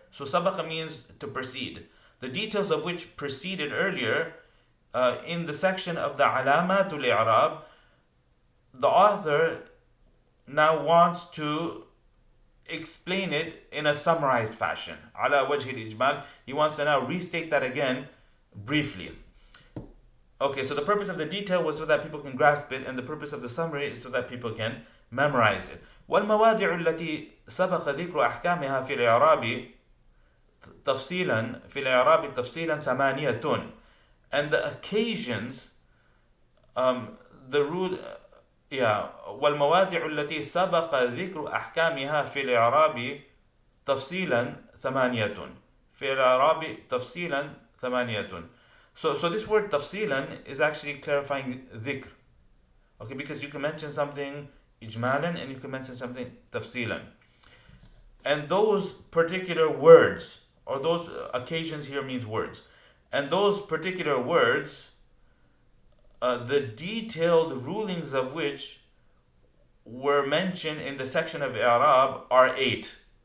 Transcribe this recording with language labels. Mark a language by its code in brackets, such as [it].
[en] So sabaqa means to proceed. The details of which preceded earlier in the section of the alamatul i'rab, the author now wants to explain it in a summarized fashion. Ala wajhi al-ijmal, he wants to now restate that again briefly. Okay, so the purpose of the detail was so that people can grasp it, and the purpose of the summary is so that people can memorize it. [ar] والمواضع التي سبق ذكر أحكامها في الإعراب تفصيلا ثمانية. [en] And the occasions, the rule, [ar] والمواضع التي سبق ذكر أحكامها في الإعراب تفصيلا ثمانية. في الإعراب تفصيلا ثمانية. [en] So this word تفصيلا is actually clarifying ذكر. Okay, because you can mention something إجمالا and you can mention something تفصيلا. And those particular words, or those occasions here means words, and those particular words, the detailed rulings of which were mentioned in the section of I'rab are 8.